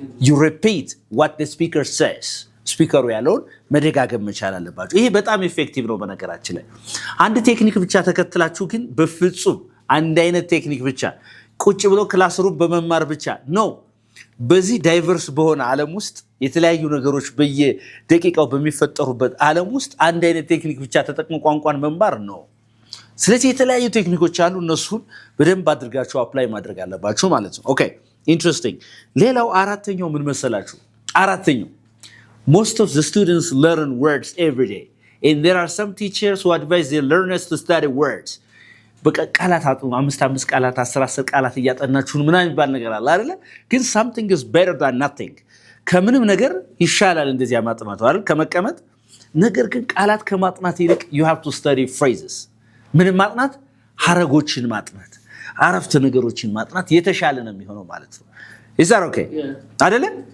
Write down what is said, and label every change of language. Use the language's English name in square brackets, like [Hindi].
[English] you repeat what the speaker says። [Amharic] ስፒከሩ ያለውን መደጋገም መቻል አለባችሁ። ይሄ በጣም ኢፌክቲቭ ነው። በነገራችን ላይ አንድ ቴክኒክ ብቻ ተከትላችሁ ግን በፍጹም አንድ አይነት ቴክኒክ ብቻ ቁጭ ብሎ ክላስሩም በመማር ብቻ ነው። በዚህ ዳይቨርስ በሆነ ዓለም ውስጥ የተለያዩ ነገሮች በየደቂቃው በሚፈጠሩበት ዓለም ውስጥ አንድ አይነት ቴክኒክ ብቻ ተጠቅሞ ቋንቋን መማር ነው። ስለዚህ የተለያዩ ቴክኒኮች አሉ። እነሱን በደንብ አድርጋችሁ አፕላይ ማድረግ አለባችሁ ማለት ነው። ኦኬ ኢንትረስቲንግ። ሌላው አራተኛው ምን መሰላችሁ? [English] አራተኛው most of the students learn words every day and there are some teachers who advise their learners to study words። [Amharic] በቃ ቃላት አጥኑ፣ 5 ቃላት 10 ቃላት እያጠናችሁ ምናምን የሚባል ነገር አለ አይደለ? ግን [English] something is better than nothing። [Amharic] ከምንም ነገር ይሻላል እንደዚያ ማጥናት አይደል ከመቀመጥ። ነገር ግን ቃላት ከማጥናት ይልቅ [English] you have to study phrases። [Amharic] ምንም ማጥናት፣ ሐረጎችን ማጥናት፣ አረፍተ ነገሮችን ማጥናት የተሻለ ነው የሚሆነው ማለት ነው። [English] is that okay [Amharic] አይደለ?